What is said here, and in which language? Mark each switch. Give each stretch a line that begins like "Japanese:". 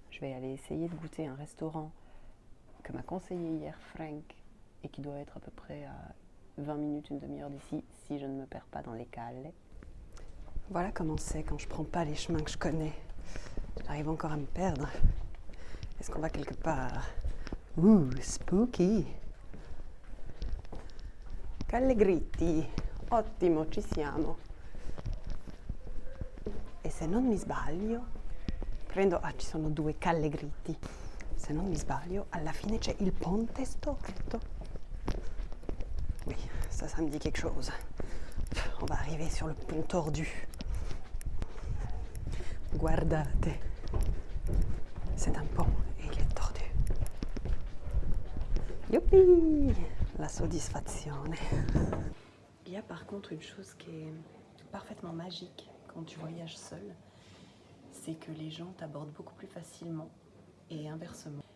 French: Je vais aller essayer de goûter un restaurant que m'a conseillé hier Frank et qui doit être à peu près à 20 minutes, une demi-heure d'ici, si je ne me perds pas dans les cales. Voilà comment c'est quand je prends pas les chemins que je connais. J'arrive encore à me perdre. Est-ce qu'on va quelque part?
English: Spooky!
Italian: Callegritti, ottimo, ci siamo. E se non mi sbaglio, ci sono 2 Callegritti. Se non mi sbaglio, alla fine c'è il ponte storto.
French: Oui, ça me dit quelque chose. On va arriver sur le pont tordu.
Italian: Guardate,
French: c'est un pont et il est tordu. Youpi!
Italian: La soddisfazione.
French: Il y a par contre une chose qui est parfaitement magique quand tu voyages seul, c'est que les gens t'abordent beaucoup plus facilement et inversement.